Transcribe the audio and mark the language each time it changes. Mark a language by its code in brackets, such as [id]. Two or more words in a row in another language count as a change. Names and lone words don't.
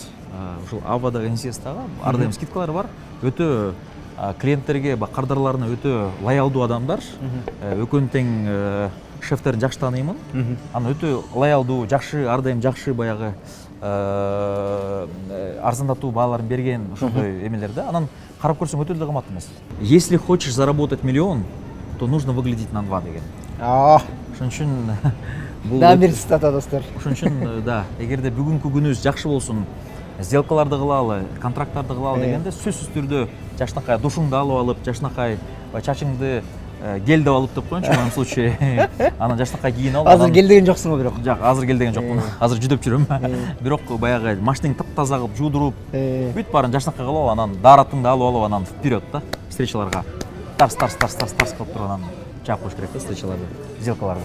[ky] Ушул Ava деген институтага ар дайым скидкалар бар. Өтө клиенттерге, кардарларына өтө лоялдуу адамдар. Экөөнү тең шефтерин жакшы тааныймын. Анан өтө лоялдуу, жакшы, ар дайым жакшы баягы арзандатуу бааларын берген ошондой эмелер да. Анан карап көрсөң өтө эле кымбат эмес. [ru] Если хочешь заработать миллион, то нужно выглядеть на 2 деген. [ky] Ошон үчүн бул да бир цитата достор. Ошон үчүн да, эгерде бүгүнкү күнүбүз жакшы болсун, сделкаларды кылалы, контракттарды кылалы дегенде сөзсүз түрдө жакшынакай душуңду алып алып, жакшынакай чачыңды гель деп алып деп коеюнчу, [ru] в моем случае. [ky] Анан жакшынакай кийинип алып. Азыр гель деген жоксуң го бирок. Жок, азыр гель деген жокмун. Азыр жүдөп жүрөм. Бирок баягы машинаңды таптаза кылып, жуудуруп, бүт баарын жакшынакай кылып алып, анан дааратыңды алып анан вперед да, встречаларга. Тарс кылып туруп анан чаап коюш керек да встречаларды, сделкаларды.